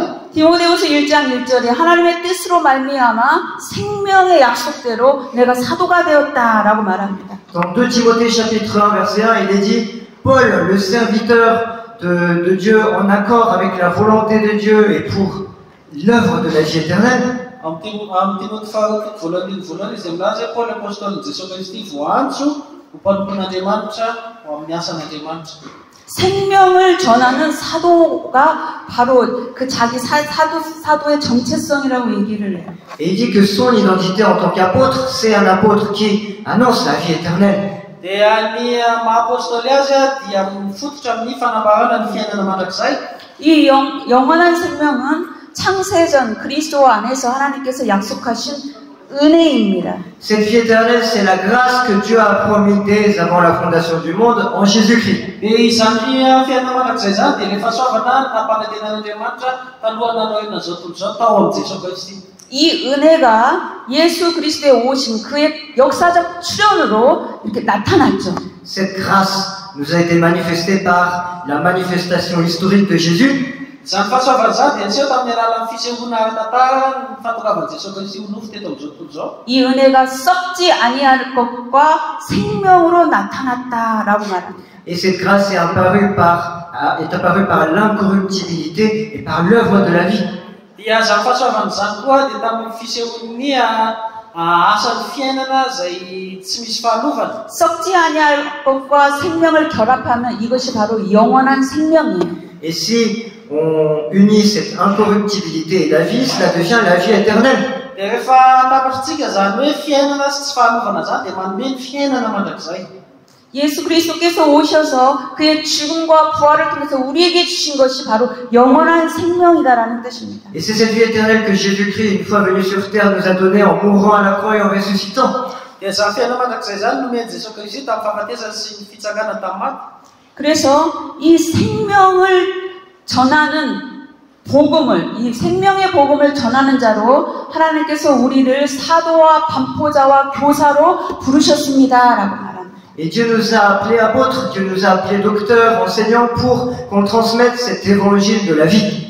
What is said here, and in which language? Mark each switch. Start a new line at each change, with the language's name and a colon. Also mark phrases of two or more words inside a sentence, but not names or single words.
Korean: 디모데후서 1장 1절에 하나님의 뜻으로 말미암아 생명의 약속대로 내가 사도가 되었다라고 말합니다.
French: Dans 2 Timothée chapitre 1 verset 1, il est dit Paul, le serviteur de Dieu en accord avec la volonté de Dieu et pour l'œuvre de la vie éternelle.
Malagasy: Amin'ny Timothée faharoapolo voalohany izy milaza hoe Paul apôstôly Jesosy Kristy voantso ho mpanompon'Andriamanitra ho amin'ny asan'Andriamanitra.
Korean: 생명을 전하는 사도가 바로 그 자기 사도의 정체성이라고 얘기를 해요.
French: Et il dit que son identité en tant qu'apôtre, c'est un apôtre qui annonce la vie éternelle.
Malagasy: Dia ny maha-apôstôly azy dia mifototra amin'ny fanambarana ny fiainana mandrakizay.
Korean: 이 영원한 생명은 창세전 그리스도 안에서 하나님께서 약속하신 은혜입니다.
French: Cette vie éternelle, c'est la grâce que Dieu a promis dès avant la fondation du monde en Jésus-Christ.
Malagasy: Dia izany fiainana mandrakizay zany dia ilay fahasoavana nampanantenan'Andriamanitra taloha nanao zao tontolo zao tao amin'ny Jesosy Kristy.
Korean: 이 은혜가 예수 그리스도의 오심 그의 역사적 출현으로 이렇게 나타났죠.
French: Cette grâce nous a été manifestée par la manifestation historique de Jésus.
Malagasy: Zany fahasoavana zany dia niseho tamin'ny alalan'ny fisehoana ara-tantara ny fahatokavan'i Jesosy Kristy ho nofo teto amin'izao tontolo izao.
Korean: 이 은혜가 썩지 아니할 것과 생명으로 나타났다라고 말합니다.
French: Et cette grâce est apparue par l'incorruptibilité et par l'œuvre de la vie.
Malagasy: Dia zany fahasoavana zany koa dia tamin'ny fisehoan'ny asan'ny fiainana izay tsy misy fahalovana.
Korean: 썩지 아니할 것과 생명을 결합하면 이것이 바로 영원한 생명이에요.
French: Et si on unit cette incorruptibilité et la vie, cela devient la vie éternelle.
Malagasy: Dia rehefa tapatritsika zany hoe fiainana sy tsy fahalovana zany dia manome ny fiainana mandrakizay.
Korean: 예수 그리스도께서 오셔서 그의 죽음과 부활을 통해서 우리에게 주신 것이 바로 영원한 생명이다라는 뜻입니다.
French: Et c'est cette vie éternelle que Jésus-Christ, une fois venu sur terre, nous a donnée en mourant à la croix et en ressuscitant.
Malagasy: Dia zany fiainana mandrakizay zany nomeny Jesosy Kristy tamin'ny fahafatesany sy ny fitsangana tamin'ny maty.
Korean: 그래서 이 생명을 전하는 복음을, 이 생명의 복음을 전하는 자로 하나님께서 우리를 사도와 반포자와 교사로 부르셨습니다라고 말합니다.
French: Et Dieu nous a appelés apôtres, Dieu nous a appelés docteurs, enseignants pour qu'on transmette cet évangile de la vie.